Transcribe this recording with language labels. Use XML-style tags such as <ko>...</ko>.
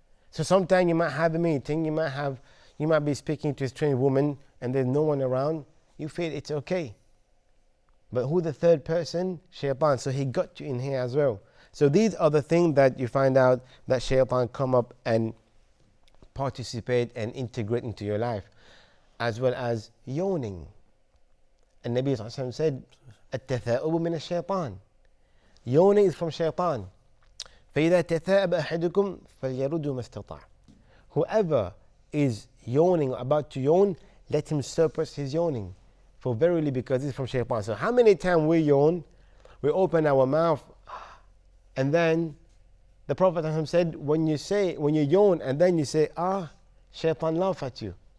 <en>So sometimes you might have a meeting, you might be speaking to a strange woman and there's no one around, you feel it's okay. But who the third person? Shaitan. So he got you in here as well. So these are the things that you find out that shaitan come up and participate and integrate into your life. As well as yawning. And Nabi ﷺ said,</en> <ar>التثاؤب من الشيطان.</ar> <en>Yawning is from shaitan.</en> <ar>فإذا تثاءب أحدكم فليرد ما استطاع.</ar> <en>Whoever is yawning or about to yawn, let him suppress his yawning. For verily, because it's from shaitan. So how many times we yawn, we open our mouth, and then the Prophet said, when you yawn and then you say, shaitan laugh at you.</en>